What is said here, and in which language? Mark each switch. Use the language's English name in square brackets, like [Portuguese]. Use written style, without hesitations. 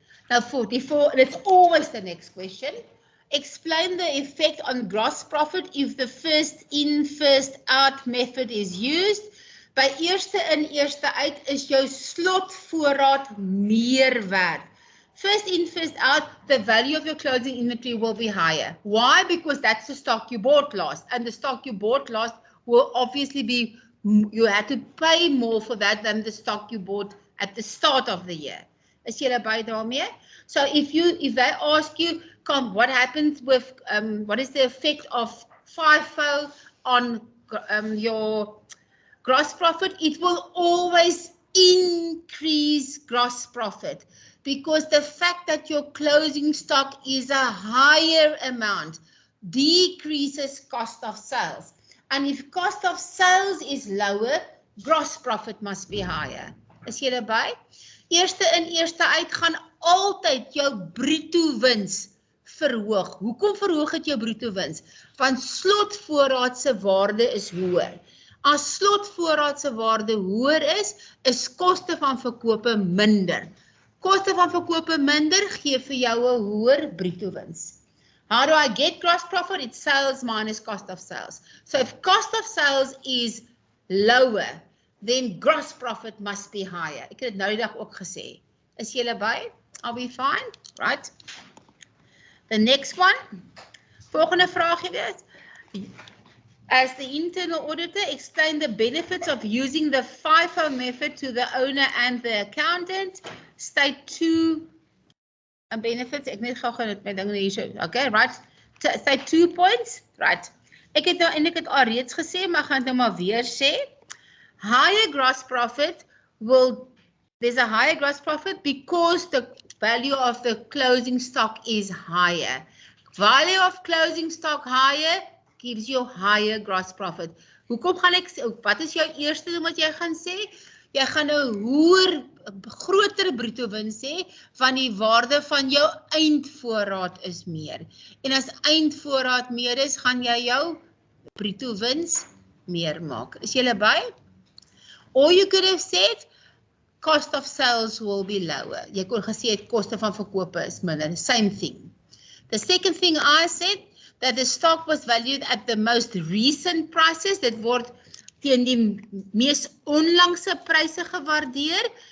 [English] Now it's always the next question. Explain the effect on gross profit if the first in, first out method is used. [Afrikaans] By eerste in, eerste uit is jou slotvoorraad meer werd. [English] First in, first out, the value of your closing inventory will be higher. Why? Because that's the stock you bought last. And the stock you bought last will obviously be, you had to pay more for that than the stock you bought at the start of the year. [Afrikaans] Is julle by daarmee? [English] So if they ask you, what happens with, what is the effect of FIFO on your gross profit? It will always increase gross profit because the fact that your closing stock is a higher amount decreases cost of sales. And if cost of sales is lower, gross profit must be higher. [Afrikaans] Is julle by? Eerste in, eerste uit gaan altyd jou bruto wins verhoog. Hoekom verhoog het jou bruto wins? Want slotvoorraad se waarde is hoër. As slotvoorraad se waarde hoër is koste van verkope minder. Koste van verkope minder gee vir jou 'n hoër bruto wins. [English] How do I get gross profit? It's sales minus cost of sales. So if cost of sales is lower, then gross profit must be higher. [Afrikaans] Ek het dit nou die dag ook gesê. Is julle by? [English] Are we fine? Right. The next one. [Afrikaans] Volgende vraag weer. [English] As the internal auditor, explain the benefits of using the FIFO method to the owner and the accountant. State 2 benefits. [Afrikaans] Ek net gou net my dinge hier so. Okay, right. [English] State 2 points. Right. [Afrikaans] Ek het nou eintlik dit al reeds gesê, maar gaan dit nou maar weer sê. [English] Higher gross profit there's a higher gross profit because the value of the closing stock is higher. Value of closing stock higher gives you higher gross profit. [Afrikaans] Hoekom gaan ek, wat is jou eerste ding wat jy gaan sê? Jy gaan 'n groter bruto wins hê van die waarde van jou eindvoorraad is meer. En as eindvoorraad meer is, gaan jy jou bruto wins meer maak. Is jy by? [English] Or you could have said, cost of sales will be lower. [Afrikaans] Jy kon gesê het koste van verkope is minder. [English] Same thing. The second thing I said, that the stock was valued at the most recent prices. [Afrikaans] Dit word teen die mees onlangse pryse gewaardeer.